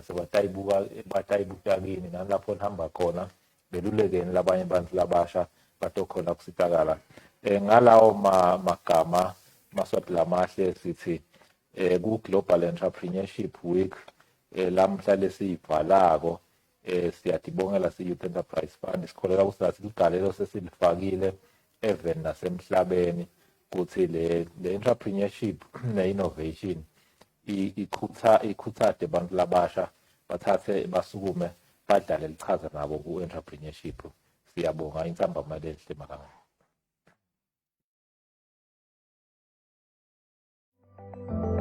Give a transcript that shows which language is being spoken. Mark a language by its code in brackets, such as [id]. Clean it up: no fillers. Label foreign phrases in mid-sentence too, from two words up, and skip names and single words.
[ss] sebatayibuka kini nalapho nihamba khona belulekeni labanye abantu labasha batokhona kusitakala ngalawo magama maswati lamahle sithi ku-Global Entrepreneurship Week lamhla lesiyivalako siyadibongela si-Youth Enterprise Fund sikholeka ukuthi nathi ligalelo sesilifakile even nasemhlabeni ukuthi le entrepreneurship ne-innovation ikhuthade abantu labasha bathathe basukume badlale lichaza nabo ku-entrepreneurship siyabonga insambamali enhle makanga